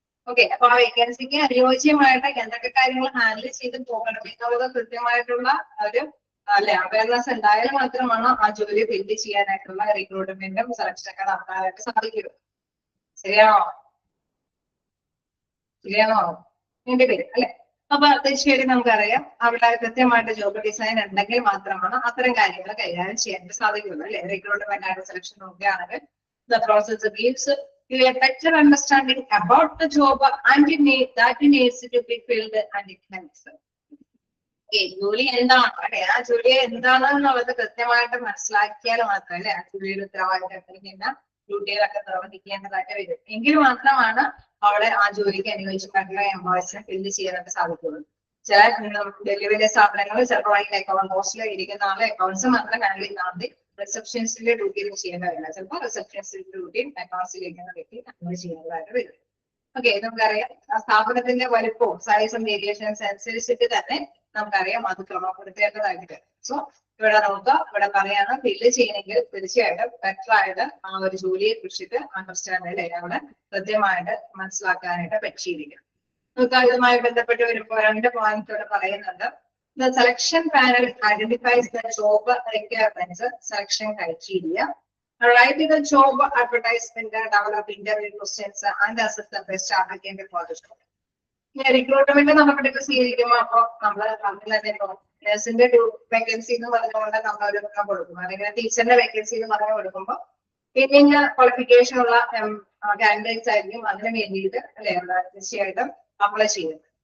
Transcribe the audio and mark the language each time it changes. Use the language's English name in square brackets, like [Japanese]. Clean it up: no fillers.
[Malayalam] Okay, അപ്പൊ ആ വേക്കൻസിക്ക് അനുയോജ്യമായിട്ട് എന്തൊക്കെ കാര്യങ്ങൾ ഹാൻഡിൽ ചെയ്ത് പോകണം എന്നുള്ളത് കൃത്യമായിട്ടുള്ള ഒരു അവയർനെസ് ഉണ്ടായാൽ മാത്രമാണ് ആ ജോലി ഫില്ല് ചെയ്യാനായിട്ടുള്ള റിക്രൂട്ട്മെന്റും സെലക്ഷൻ ഒക്കെ നടത്താനായിട്ട് സാധിക്കുക. ശരിയാണോ? എന്റെ പേര് അല്ലെ. അപ്പൊ തീർച്ചയായിട്ടും നമുക്കറിയാം അവിടെ കൃത്യമായിട്ട് ജോബ് ഡിസൈൻ ഉണ്ടെങ്കിൽ മാത്രമാണ് അത്തരം കാര്യങ്ങൾ കൈകാര്യം ചെയ്യാൻ സാധിക്കുള്ളൂ അല്ലെ. റിക്രൂട്ട്മെന്റ് ആയിട്ട് സെലക്ഷൻ നോക്കുകയാണെങ്കിൽ [English] the process gives you a better understanding about the job and that needs to be filled and it helps. [Malayalam] ജോലി എന്താണ് അല്ലെ, ആ ജോലി എന്താണെന്നുള്ളത് കൃത്യമായിട്ട് മനസ്സിലാക്കിയാൽ മാത്രമല്ലേ ആ ജോലിയുടെ ഉത്തരവാദിത്തം ഡ്യൂട്ടികളൊക്കെ നിർവഹിക്കേണ്ടതായിട്ട് വരും. എങ്കിൽ മാത്രമാണ് അവിടെ ആ ജോലിക്ക് അനുയോജ്യമായിട്ടുള്ള എംപ്ലോയീസിനെ ഫില്ല് ചെയ്യാനായിട്ട് സാധിക്കുള്ളൂ. ചില വലിയ വലിയ സ്ഥാപനങ്ങളിൽ ചിലപ്പോൾ അക്കൗണ്ട് പോസ്റ്റിൽ ഇരിക്കുന്ന ആളെ അക്കൗണ്ട്സ് മാത്രം ഹാൻഡിൽ ചെയ്യുന്ന റിസപ്ഷനിസ്റ്റിന്റെ ഡ്യൂട്ടിയിൽ ചെയ്യേണ്ട വരില്ല. ചിലപ്പോൾ റിസപ്ഷനിസ്റ്റിന്റെ ഡ്യൂട്ടിയും അക്കൗണ്ട്സിലിരിക്കുന്ന വ്യക്തി നമ്മൾ ചെയ്യേണ്ടതായിട്ട് വരും. ഓക്കെ, നമുക്കറിയാം ആ സ്ഥാപനത്തിന്റെ വലുപ്പവും സൈസും വേരിയേഷൻസ് അനുസരിച്ചിട്ട് തന്നെ നമുക്കറിയാം അത് ക്രമപ്പെടുത്തേണ്ടതായിട്ട്. സോ ഇവിടെ നോക്കുക, ഇവിടെ പറയാണ് ഫില്ല് ചെയ്യണമെങ്കിൽ തീർച്ചയായിട്ടും ബെറ്റർ ആയിട്ട് ആ ഒരു ജോലിയെ കുറിച്ചിട്ട് അണ്ടർസ്റ്റാൻഡ് അല്ലെ അവിടെ കൃത്യമായിട്ട് മനസ്സിലാക്കാനായിട്ട് പറ്റിയിരിക്കണം. നമുക്ക് ഇതുമായി ബന്ധപ്പെട്ട് വരുമ്പോൾ 2 പോയിന്റ്സ് ഇവിടെ പറയുന്നുണ്ട്. [English] The selection panel identifies the job requirements, selection criteria, write the job advertisement, develop interview questions, and assess the best applicant for the job. [Malayalam] Recruitment നമുക്ക് ഡിസ്കസ് ചെയ്തിരിക്കുമ്പോൾ അപ്പൊ നമ്മള് നഴ്സിന്റെ വേക്കൻസി എന്ന് പറഞ്ഞുകൊണ്ട് നമ്മൾ ഒരു കൊടുക്കും, അല്ലെങ്കിൽ ടീച്ചറിന്റെ വേക്കൻസി എന്ന് പറഞ്ഞു കൊടുക്കുമ്പോൾ പിന്നെ ക്വാളിഫിക്കേഷൻ ഉള്ള കാൻഡിഡേറ്റ്സ് ആയിരിക്കും അതിന് വേണ്ടിയിട്ട് അല്ലെ തീർച്ചയായിട്ടും അപ്ലൈ ചെയ്യുന്നത്.